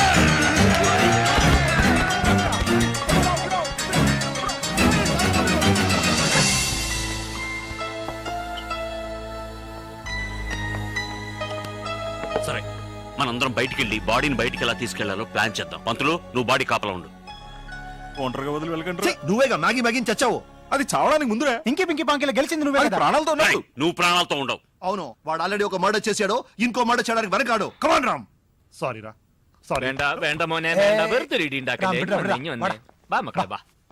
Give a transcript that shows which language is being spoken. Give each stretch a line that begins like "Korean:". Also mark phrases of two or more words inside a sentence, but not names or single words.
Telugu: సరే, మనందరం బయటికి వెళ్ళి బాడీని బయటికి ఎలా తీసుకెళ్లాలో ప్లాన్ చేద్దాం. పంతులు, నువ్వు బాడీ కాపలా ఉండు. ఒంటరిగా వదిలి వెళ్ళకండి. ఛీ, నువ్వేగా మ్యాగీ చచ్చావు. అది చావడానికి ముందురే. ఇంకి పింకి పాంకిలో గెలిచింది నువ్వే అది కదా. ప్రాణాలతో రేయ్, ఉన్నాడు. నువ్వు ప్రాణాలతో ఉండవు. అవును, వాడు ఆల్రెడీ ఒక మర్డర్ చేశాడు. ఇంకో మర్డర్ చేయడానికి వెనకాడు. కమాన్ రామ్. సారీ రా, సారీ.
Malayalam: വേണ്ട വേണ്ട മോനെ വേണ്ട. വെറുതെ ഒരു ഇടി ഉണ്ടാക്കല്ലേ. വിടാ, വിടാ, ഇങ്ങ് വന്നേ. വാ മക്കളെ വാ.